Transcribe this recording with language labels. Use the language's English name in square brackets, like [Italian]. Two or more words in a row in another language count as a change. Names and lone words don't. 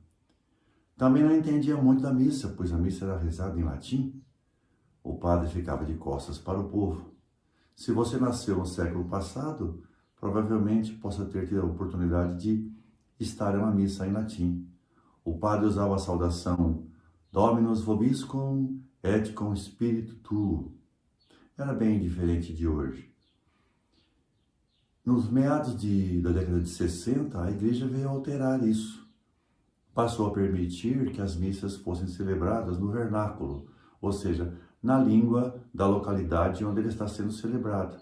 [Portuguese] Também não entendia muito da missa, pois a missa era rezada em latim. O padre ficava de costas para o povo. Se você nasceu no século passado, provavelmente possa ter tido a oportunidade de estar em uma missa em latim. O padre usava a saudação [Latin] Dominus vobiscum et cum spiritu tuo. [Portuguese] Era bem diferente de hoje. Nos meados da década de 60, a igreja veio alterar isso. Passou a permitir que as missas fossem celebradas no vernáculo, ou seja, na língua da localidade onde ele está sendo celebrado.